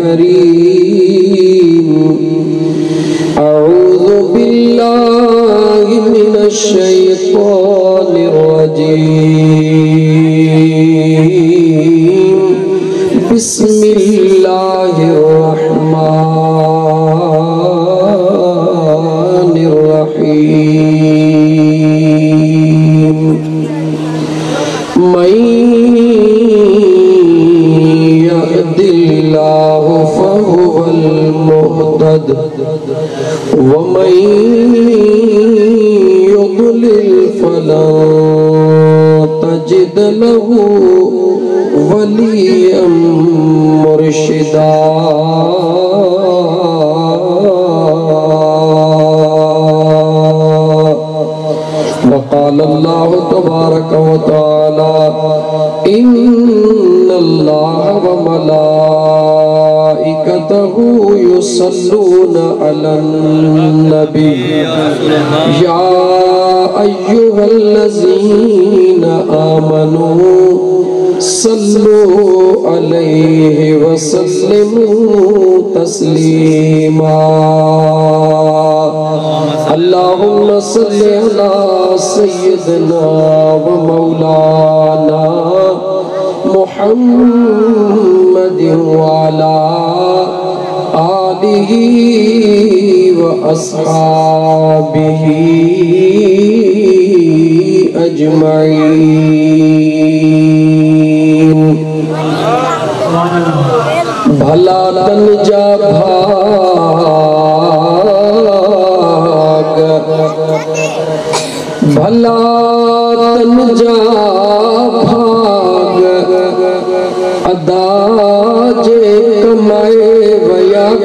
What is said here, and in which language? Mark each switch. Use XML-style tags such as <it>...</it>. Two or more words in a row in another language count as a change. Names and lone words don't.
<ar>كريم أعوذ بالله من الشيطان الرجيم بسم الله الرحمن الرحيم. من يهد الله فهو المهتد ومن يضلل فلن تجد له وليا مرشدا. وقال الله تبارك وتعالى إن الله و ملائكته يصلون على النبي يا أيها الذين آمنوا صلوا عليه وسلموا تسليما. اللهم صل على سيدنا ومولانا محمد وعلى آله وأصحابه أجمعين.</ar> <sd>भला तन जा भाग भला तन जा भाग अदा जे कमाए वया</sd>